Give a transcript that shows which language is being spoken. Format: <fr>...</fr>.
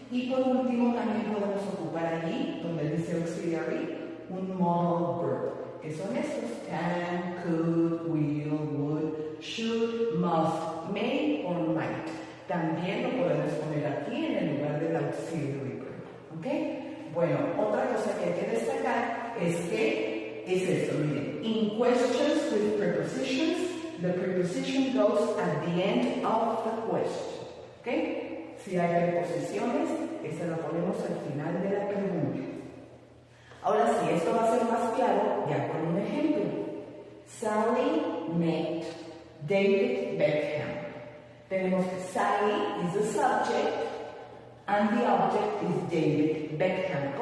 <es>Y por último también podemos ocupar allí, donde dice auxiliary, un modal verb, que son estos: can, could, will, would, should, must, may or might. También lo podemos poner aquí en el lugar del auxiliary verb. ¿Ok? Bueno, otra cosa que hay que destacar es que es esto, miren.</es> <en>In questions with prepositions, the preposition goes at the end of the question. ¿Ok?</en> <es>Si hay preposiciones, esa la ponemos al final de la pregunta. Ahora sí, esto va a ser más claro ya con un ejemplo.</es> <en>Sally met David Beckham.</en> <es>Tenemos que Sally</es> <en>is the subject and the object is</en> <es>David Beckham.</es>